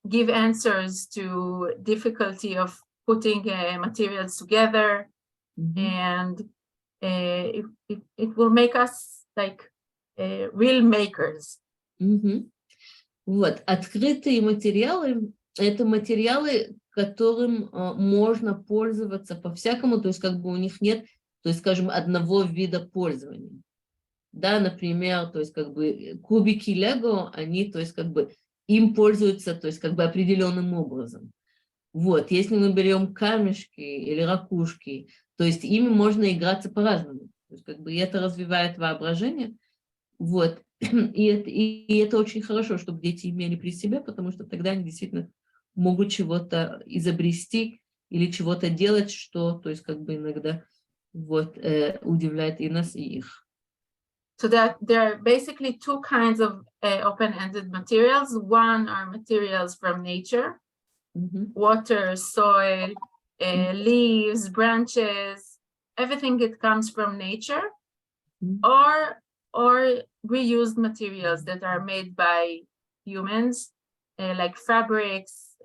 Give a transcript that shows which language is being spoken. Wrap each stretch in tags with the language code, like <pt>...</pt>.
<en>answers to difficulty of putting materials together, and it will make us like real makers.</en> <ru>Вот, открытые материалы это материалы, которым можно пользоваться по-всякому, то есть как бы у них нет, то есть, скажем, одного вида пользования. Да, например, то есть как бы кубики Лего, они, то есть как бы им пользуются, то есть как бы определенным образом. Вот, если мы берем камешки или ракушки, то есть ими можно играться по-разному. То есть как бы это развивает воображение. Вот, и это очень хорошо, чтобы дети имели при себе, потому что тогда они действительно могут чего-то изобрести или чего-то делать, что, то есть как бы иногда вот, удивляет и нас, и их.</ru> <en>So that there are basically two kinds of open-ended materials. One are materials from nature, water, soil, leaves, branches, everything that comes from nature, or reused materials that are made by humans, like fabrics.</en>